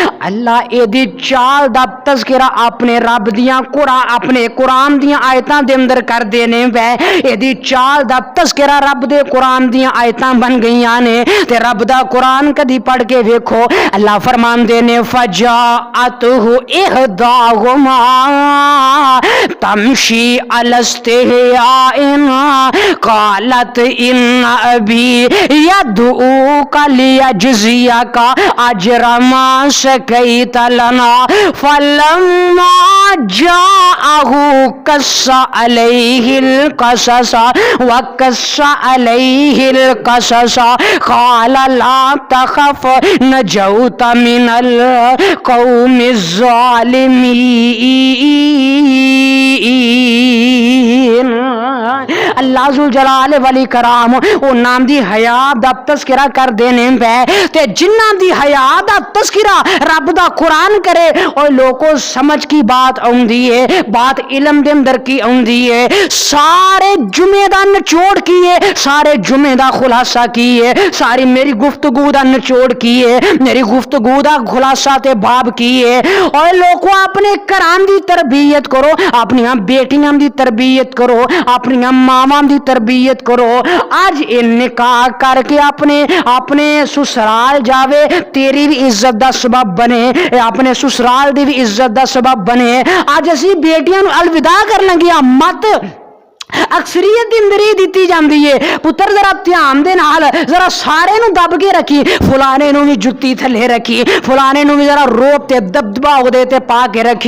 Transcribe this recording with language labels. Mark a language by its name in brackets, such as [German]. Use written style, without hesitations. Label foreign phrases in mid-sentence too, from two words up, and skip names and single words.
[Punjabi] اللہ ایدی چال دا تذکرہ اپنے رب دیاں اپنے قرآن دیاں آیتاں دے اندر کر دینے وے، ایدی چال دا تذکرہ رب دے قرآن دیاں آیتاں بن گئیاں نے. تے رب دا قرآن کدی پڑھ کے ویکھو، اللہ فرماندے نے [Arabic] فجاءته إحداهما تمشي على استحياء قالت إن أبي يدعوك ليجزيك أجر ما سقيت لنا فلما جاءه وقص عليه القصص وقص عليه القصص قال لا تخف نجوت من القوم الظالمين. [Punjabi] अल्लाह [Arabic] ذو الجلال والإكرام [Punjabi] او نام دی حیا دا تذکرہ کر دینے پے، تے جنہاں دی حیا دا تذکرہ رب دا قرآن کرے، اور لوگو سمجھ کی بات بات آؤندی ہے، بات علم دے اندر کی آؤندی ہے. سارے جمعے دا نچوڑ کی ہے، سارے جمعے دا خلاصہ کی ہے، ساری میری گفتگو دا نچوڑ کی ہے، میری گفتگو دا خلاصہ تے باب کی ہے. اور لوگو اپنے گھراں دی تربیت کرو، اپنی بیٹیاں دی تربیت کرو، اپنی ماواں دی تربیت کرو. آج یہ نکاح کر کے اپنے اپنے سسرال جاوے، تیری بھی عزت دا سبب بنے، اپنے سسرال دی بھی عزت دا سبب بنے. آج اسی بیٹیاں نوں الوداع کر لنگیاں مت اکثریت دی اندر ہی دتی جاندی ہے. پتر ذرا دھیان دے نال ذرا سارے نوں دب کے رکھی، فلانے نوں بھی جتی تھلے رکھی، فلانے نوں بھی ذرا روپ تے دبدبہ اوہدے تے پا کے رکھی.